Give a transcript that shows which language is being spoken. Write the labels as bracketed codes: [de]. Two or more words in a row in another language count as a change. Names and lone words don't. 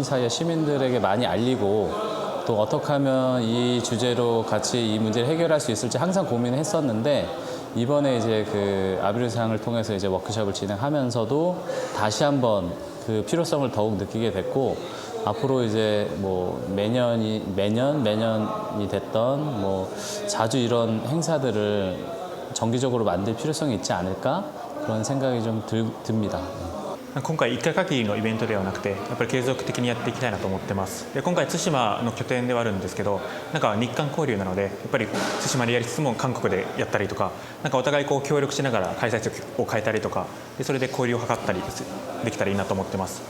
[ko] 사이의 시민들에게 많이 알리고, 또 어떻게 하면 이 주제로 같이 이 문제를 해결할 수 있을지 항상 고민을 했었는데, 이번에 이제 그 아비르상을 통해서 이제 워크숍을 진행하면서도 다시 한번 그 필요성을 더욱 느끼게 됐고, 앞으로 이제 뭐 매년이 됐던 뭐 자주 이런 행사들을 정기적으로 만들 필요성이 있지 않을까, 그런 생각이 좀 듭니다. [ja] 今回1回限りのイベントではなくて、やっぱり継続的にやっていきたいなと思ってます。で今回対馬の拠点ではあるんですけど、日韓交流なのでやっぱり対馬でやりつつも韓国でやったりとか、お互い協力しながら開催地を変えたりとか、でそれで交流を図ったりできたらいいなと思ってます。